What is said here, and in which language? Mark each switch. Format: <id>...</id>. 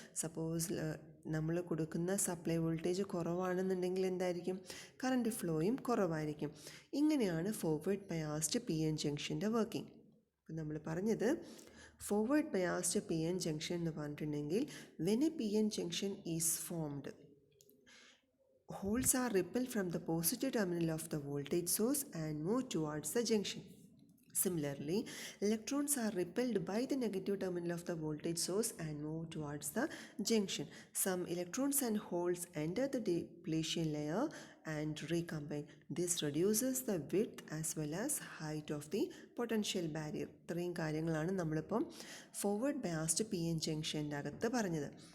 <ml>Suppose നമ്മൾ കൊടുക്കുന്ന supply voltage കുറവാണെന്നുണ്ടെങ്കിൽ എന്തായിരിക്കും? കറൻറ്റ് ഫ്ലോയും കുറവായിരിക്കും. ഇങ്ങനെയാണ് forward biased P N ജംഗ്ഷൻ്റെ working. അപ്പം നമ്മൾ പറഞ്ഞത് forward biased P N junction എന്ന് പറഞ്ഞിട്ടുണ്ടെങ്കിൽ</ml> <en>When a p n junction is formed, holes are repelled from the positive terminal of the voltage source and move towards the junction. Similarly, electrons are repelled by the negative terminal of the voltage source and move towards the junction. Some electrons and holes enter the depletion layer and recombine. This reduces the width as well as height of the potential barrier.</en> <ml>ഇത്രയും കാര്യങ്ങളാണ് നമ്മളിപ്പം forward biased P N ജംഗ്ഷൻ്റെ അകത്ത് പറഞ്ഞത്.</ml>